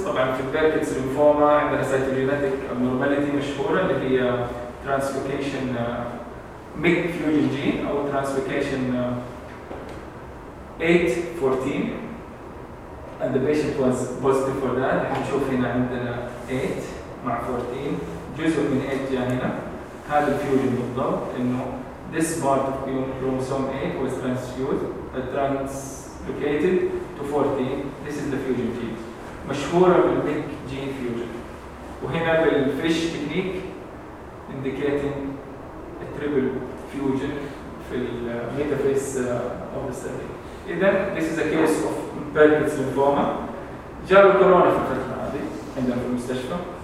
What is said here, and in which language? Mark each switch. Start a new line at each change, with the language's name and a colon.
Arabic: طبعا في بيركتس لينفوما عندها سيتوجينيتك ابنورماليتي مشهوره اللي هي ترانسفيكيشن ميك فيوجن جين او ترانسفيكيشن 814
English: and the patient was positive for that.
Arabic: احنا نشوف هنا عندنا 8 مع 14 جزء من 8 جاء هنا. هذا الفيوجن بالضبط انه
English: this part of chromosome 8 was translocated to 14. This is the fusion gene.
Arabic: مشهورة بالميك جين فيوجن وهنا بالفيش تكنيك
English: indicating a triple fusion
Arabic: في الميتافيس
English: of the study.
Arabic: إذا
English: this is a case of Burkitt's lymphoma.
Arabic: جاء الكورونا في الفترة هذه عندنا في المستشفى